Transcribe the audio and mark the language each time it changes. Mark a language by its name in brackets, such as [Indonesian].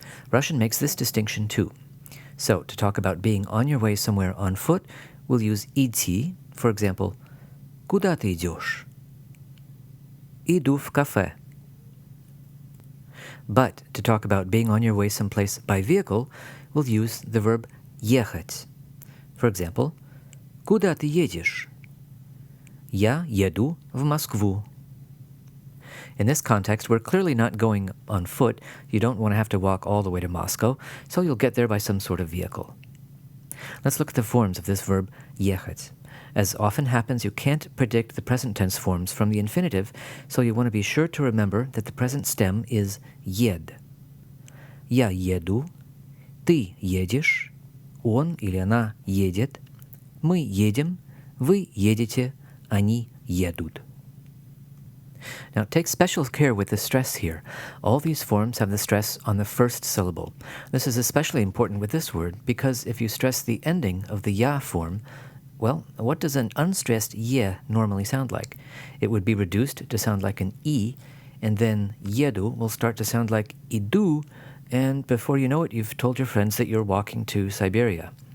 [English] Russian makes this distinction too. So, to talk about being on your way somewhere on foot, we'll use идти, for example, [Russian] «Куда ты идешь?» «Иду в кафе». [English] But to talk about being on your way someplace by vehicle, we'll use the verb ехать. For example, [Russian] «Куда ты едешь?» «Я еду в Москву». [English] In this context, we're clearly not going on foot. You don't want to have to walk all the way to Moscow, so you'll get there by some sort of vehicle. Let's look at the forms of this verb ехать. As often happens, you can't predict the present tense forms from the infinitive, so you want to be sure to remember that the present stem is ед. [Russian] Я еду, ты едешь, он или она едет, мы едем, вы едете, они едут. [English] Now, take special care with the stress here. All these forms have the stress on the first syllable. This is especially important with this word because if you stress the ending of the ya form, well, what does an unstressed ye normally sound like? It would be reduced to sound like an e, and then yedu will start to sound like idu, and before you know it, you've told your friends that you're walking to Siberia.